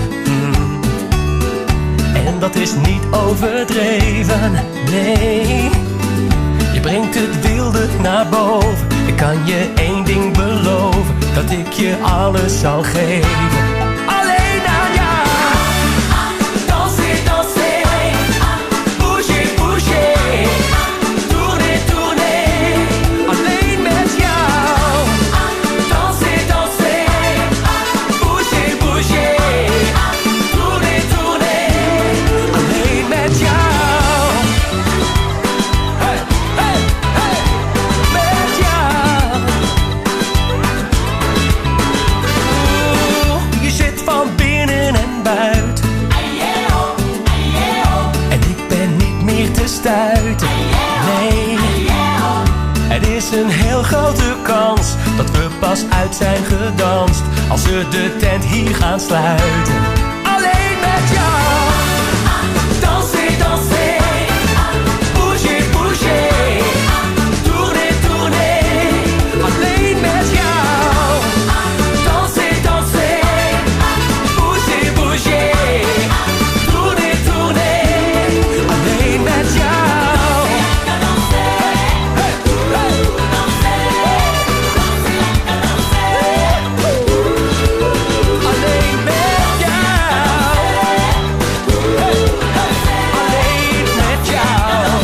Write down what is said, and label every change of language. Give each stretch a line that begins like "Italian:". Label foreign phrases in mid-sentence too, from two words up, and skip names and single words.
Dutch: En dat is niet overdreven, nee. Je brengt het wilde naar boven. Ik kan je één ding beloven, dat ik je alles zal geven. Alleen aan jou.
French: Danser, danser. Bouger, bouger. Tourner, tourner.
Dutch: Alleen met jou.
French: Danser, danser. Bouger, bouger. Tourner, tourner.
Dutch: Alleen met jou. Hey, hey, hey. Met jou. Je zit van binnen en buiten. En ik ben niet meer te stuiten. Nee. Het is een heel grote kans dat we pas uit zijn gedanst als we de tent hier gaan sluiten. Alleen met jou.
French: Danser, danser. Bouger, bouger. Tourner, tourner.
Dutch: Alleen met jou.
French: Danser, danser. Bouger, bouger. Tourner, tourner.
Dutch: Alleen met jou. Hey, hey. Alleen met jou. Hey, hey. Alleen met jou.